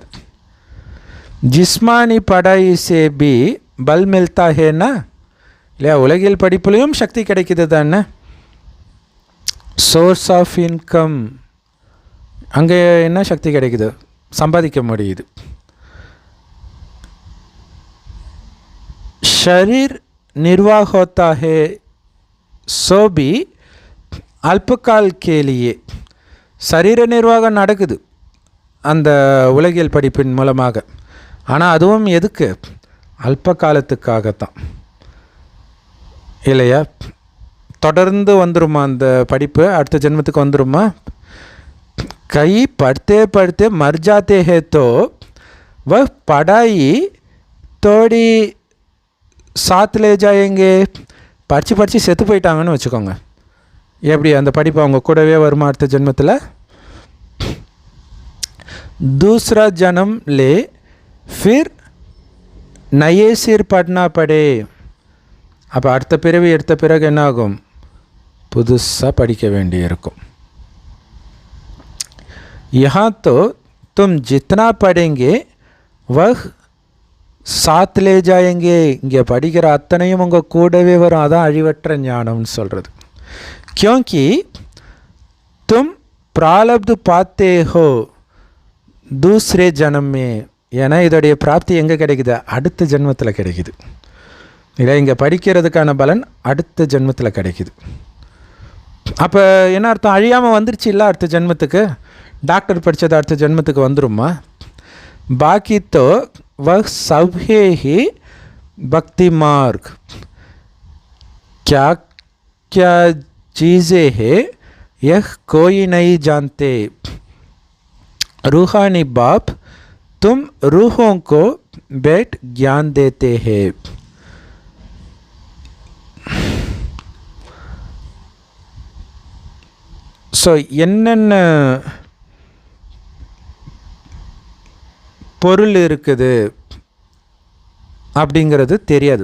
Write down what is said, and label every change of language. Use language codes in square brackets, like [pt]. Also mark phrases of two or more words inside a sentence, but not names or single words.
[hi] जिस्मानी पढ़ाई से भी बल मिलता है ना, இல்லையா? [ta] உலகில் படிப்புலையும் சக்தி கிடைக்குது தானே. [en] source of income, [ta] அங்கே என்ன சக்தி கிடைக்குது? சம்பாதிக்க முடியுது. [hi] शरीर निर्वाह होता है सो भी अल्पकाल के लिए. [ta] சரீர நிர்வாகம் நடக்குது அந்த உலகியல் படிப்பின் மூலமாக. ஆனால் அதுவும் எதுக்கு? அல்ப காலத்துக்காகத்தான், இல்லையா? தொடர்ந்து வந்துருமா அந்த படிப்பு? அடுத்த ஜென்மத்துக்கு வந்துருமா? [hi] कई पढ़ते पढ़ते मर जाते हैं तो वह पढ़ाई थोड़ी साथ ले जाएंगे. [ta] படித்து செத்து போயிட்டாங்கன்னு வச்சுக்கோங்க, எப்படி அந்த படிப்பு அவங்க கூடவே வருமா அடுத்த ஜென்மத்தில்? [hi] दूसरा जन्म ले फिर नए सिर पढ़ना पड़े. [ta] அப்போ அடுத்த பிறவி எடுத்த பிறகு என்ன ஆகும்? புதுசாக படிக்க வேண்டி இருக்கும். [hi] यहाँ तो तुम जितना पढ़ेंगे वह साथ ले जाएंगे. [ta] இங்கே படிக்கிற அத்தனையும் உங்கள் கூடவே வரும். அதான் அழிவற்ற ஞானம்னு சொல்கிறது. [hi] क्योंकि तुम प्रारब्ध पाते हो दूसरे जन्म में. [ta] ஏன்னா இதோடைய பிராப்தி எங்கே கிடைக்குது? அடுத்த ஜென்மத்தில் கிடைக்குது. இல்லை, இங்கே படிக்கிறதுக்கான பலன் அடுத்த ஜென்மத்தில் கிடைக்குது. அப்போ என்ன அர்த்தம்? அழியாமல் வந்துருச்சு இல்லை அடுத்த ஜென்மத்துக்கு. டாக்டர் படித்தது அடுத்த ஜென்மத்துக்கு வந்துருமா? [hi] बाकी तो वह सब है ही भक्ति मार्ग. क्या क्या चीज़ें हैं यह कोई नहीं जानते. रूहानी बाप तुम रूहों को बैठ ज्ञान देते हैं. [ta] ஸோ என்னென்ன பொருள் இருக்குது அப்படிங்கிறது தெரியாது.